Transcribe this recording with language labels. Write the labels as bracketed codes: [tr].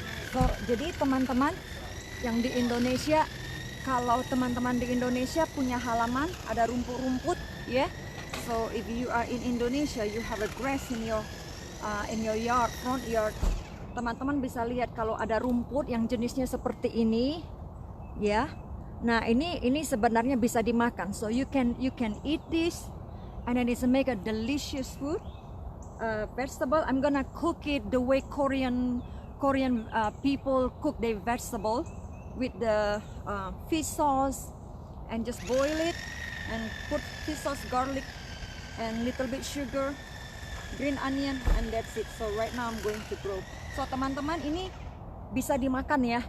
[id] So, jadi teman-teman yang di Indonesia, kalau teman-teman di Indonesia punya halaman, ada rumput-rumput, ya. [en] So, if you are in Indonesia, you have a grass in your yard, front yard. [id] Teman-teman bisa lihat kalau ada rumput yang jenisnya seperti ini, ya. Nah, ini sebenarnya bisa dimakan. [en] So you can eat this, and then it's make a delicious food, vegetable. I'm gonna cook it the way Korean people cook their vegetable with the fish sauce, and just boil it and put fish sauce, garlic, and little bit sugar, green onion, and that's it. So right now I'm going to grow. [id] So teman-teman, ini bisa dimakan ya.